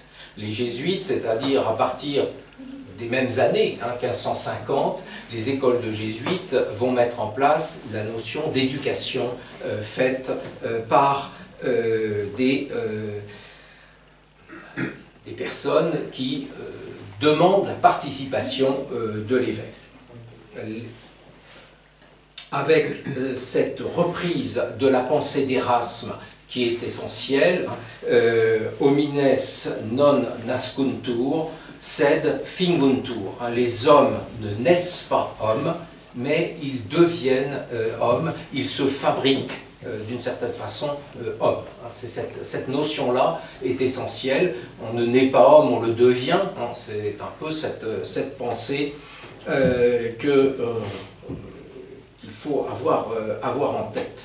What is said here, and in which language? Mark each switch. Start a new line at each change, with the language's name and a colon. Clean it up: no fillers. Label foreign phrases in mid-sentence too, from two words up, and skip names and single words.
French: Les jésuites, c'est-à-dire à partir des mêmes années, 1550, les écoles de jésuites vont mettre en place la notion d'éducation faite par des personnes qui demandent la participation de l'évêque. Avec cette reprise de la pensée d'Erasme qui est essentielle,
Latin: homines non nascuntur, sed finguntur.
French: Les hommes ne naissent pas hommes, mais ils deviennent hommes, ils se fabriquent d'une certaine façon homme. Cette notion-là est essentielle. On ne naît pas homme, on le devient. C'est un peu cette pensée qu'il faut avoir en tête.